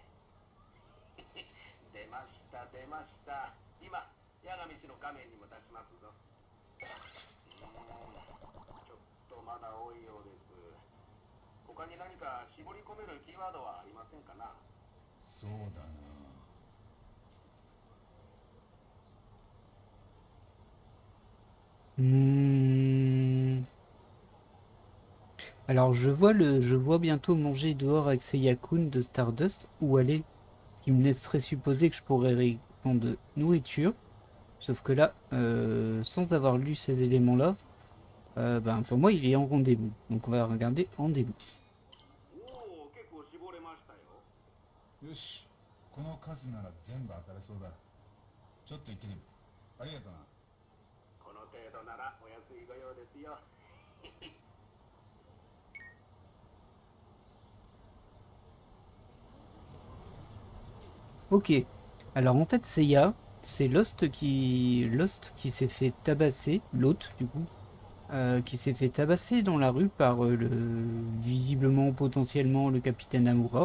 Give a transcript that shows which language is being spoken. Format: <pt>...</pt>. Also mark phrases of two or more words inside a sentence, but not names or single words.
<ja>出ました、出ました。今、八神氏の画面にも出しますぞ。ちょっとまだ多いようです。他に何か絞り込めるキーワードはありませんかな。そうだな。</ja> <fr>Alors je vois bientôt manger dehors avec Seiya-kun de Stardust où aller, ce qui me laisserait supposer que je pourrais répondre de nourriture. Sauf que là, sans avoir lu ces éléments-là, ben, pour moi il est en rendez-vous. Donc on va regarder rendez-vous.</fr> <ja>おお、結構絞れましたよ。よし、この数なら全部当たれそうだ。ちょっと行ってみる。ありがとうな。この程度ならお安いご用ですよ。</ja> <fr>Ok. Alors en fait Seiya, c'est Lost qui s'est fait tabasser, l'hôte du coup, qui s'est fait tabasser dans la rue par visiblement potentiellement le capitaine Amura.</fr>